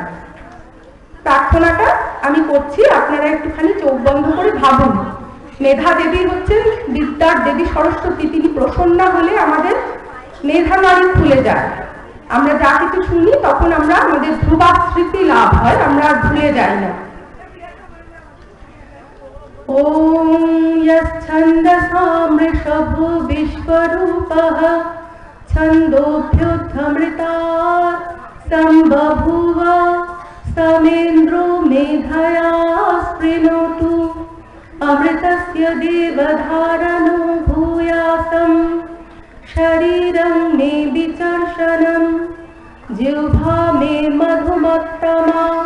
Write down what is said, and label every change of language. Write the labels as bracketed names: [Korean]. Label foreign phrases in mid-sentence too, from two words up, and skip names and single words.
[Bangla] প্রার্থনাটা আমি করছি, আপনারা একটুখানি চোখ বন্ধ করে ভাবুন। মেধা দেবী হচ্ছেন বিদ্যার দেবী সরস্বতী। তিনি প্রসন্না হলে আমাদের মেধা নাড়ি খুলে যায়। আমরা যা কিছু শুনি তখন আমরা আমাদের ধ্রুবা স্মৃতি লাভ হয়, আমরা আর ভুলে যাই না। [Sanskrit] ওম यच्छन्दसामृषभो विश्वरूपः छन्दोभ्युत्थमृतात् सम्बभूव समेन्द्रो मेधया स्पृणोतु अमृतस्य देवधारणो भूयासं शरीरं मे विचर्षणं जिह्वा मे मधुमत्तमा